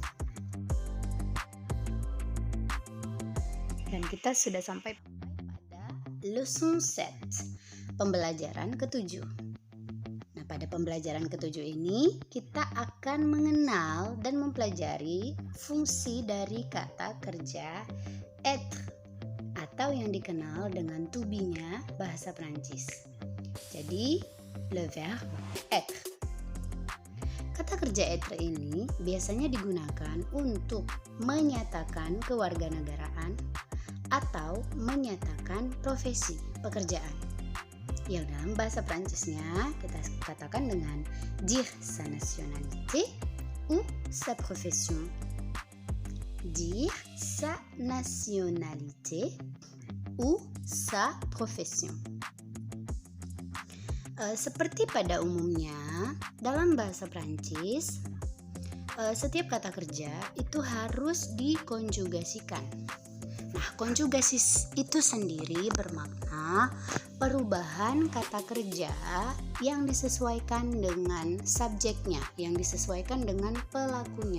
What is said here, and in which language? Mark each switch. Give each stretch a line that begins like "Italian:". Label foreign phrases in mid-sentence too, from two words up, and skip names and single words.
Indonesian: Dan kita sudah sampai Leçon 7, pembelajaran ke-7. Nah, pada pembelajaran ke-7 ini kita akan mengenal dan mempelajari fungsi dari kata kerja être atau yang dikenal dengan
English: to be-
Indonesian: nya bahasa Prancis. Jadi,
French: le verbe être.
Indonesian: Kata kerja être ini biasanya digunakan untuk menyatakan kewarganegaraan atau menyatakan profesi pekerjaan. Yang dalam bahasa Prancisnya kita katakan dengan
French: dire sa nationalité ou sa profession. Dire sa nationalité ou sa profession.
Indonesian: Seperti pada umumnya dalam bahasa Prancis, setiap kata kerja itu harus dikonjugasikan. Nah, konjugasi itu sendiri bermakna perubahan kata kerja yang disesuaikan dengan subjeknya, yang disesuaikan dengan pelakunya.